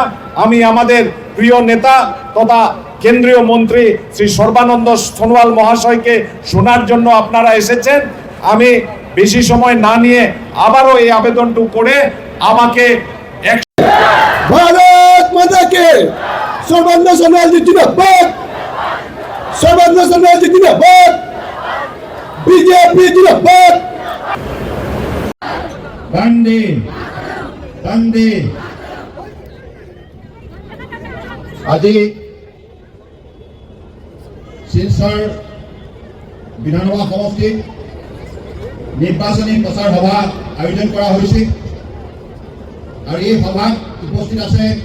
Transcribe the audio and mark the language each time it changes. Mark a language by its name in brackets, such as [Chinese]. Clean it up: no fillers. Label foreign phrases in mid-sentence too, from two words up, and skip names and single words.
[Bangla] আমি আমাদের প্রিয় নেতা তথা কেন্দ্রীয় মন্ত্রী শ্রী সর্বানন্দ সোনোয়াল মহাশয়কে শোনার জন্য আপনারা এসেছেন। আমি বেশি সময় না নিয়ে আবারও এই আবেদনটুকু করে আমাকে ভারত মাতাকে সর্বানন্দ সোনোয়াল জি জিন্দাবাদ, সর্বানন্দ সোনোয়াল জি জিন্দাবাদ, বিজেপি জিন্দাবাদ। বন্দে বন্দে। [Assamese] আজি শিলচৰ বিধানসভা সমষ্টিত নিৰ্বাচনী প্ৰচাৰ সভা আয়োজন কৰা হৈছে আৰু এই সভাত উপস্থিত আছে